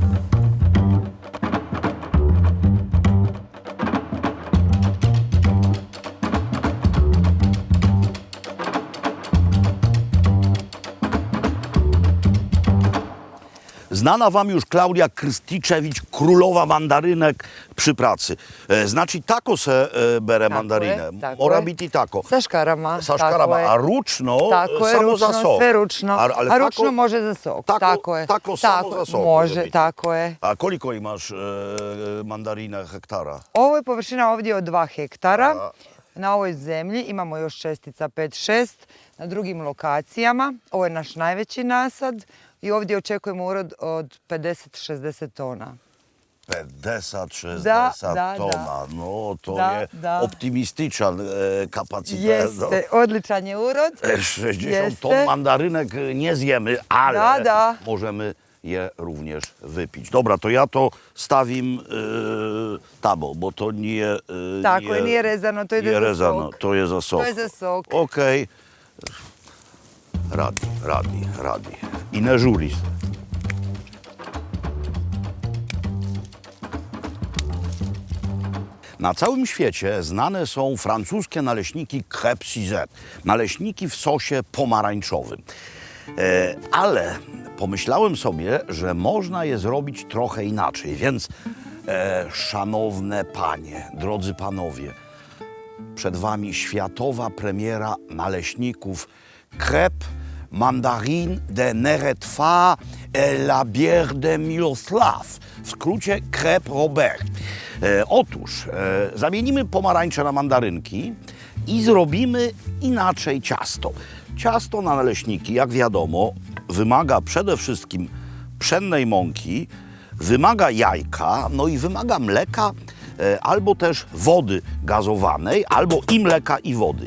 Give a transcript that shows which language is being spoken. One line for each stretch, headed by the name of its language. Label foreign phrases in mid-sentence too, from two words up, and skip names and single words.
Polish: Znana wam już Klaudia Krysticzewicz, królowa mandarynek przy pracy.
Croatian: Znači, tako se bere mandarine. Mora biti tako. Sa škarama. Sa škarama, a ručno tako je, samo ručno, za sok. sve ručno. Ali a ručno može za sok. Tako je. Tako samo za sok. Može, tako je. A koliko imaš mandarina hektara? Ovo je površina ovdje od 2 hektara. Na ovoj zemlji imamo još čestica 5-6 na drugim lokacijama. Ovo je naš najveći nasad i ovdje očekujemo urod od 50-60 tona. 50-60 tona, no to je optimističan kapacitet. Jeste, odličan je urod.
Polish: 60 ton mandarynek nie zjemy, ale możemy je również wypić.
Croatian: Dobra, to ja to stavim tamo, bo to nije... Tako je, nije rezano, to ide za sok. To je za sok. To je za sok. Okej. Radi. I ne žuri se.
Polish: Na całym świecie znane są francuskie naleśniki crêpe Sizet, naleśniki w sosie pomarańczowym. Ale pomyślałem sobie, że można je zrobić trochę inaczej, więc szanowne panie, drodzy panowie, przed wami światowa premiera naleśników crêpe
French: Mandarine de Neretva et la bière de Miloslav,
Polish: w skrócie crêpe Robert. Otóż zamienimy pomarańcze na mandarynki i zrobimy inaczej ciasto. Ciasto na naleśniki, jak wiadomo, wymaga przede wszystkim pszennej mąki, wymaga jajka, no i wymaga mleka, albo też wody gazowanej, albo i mleka i wody.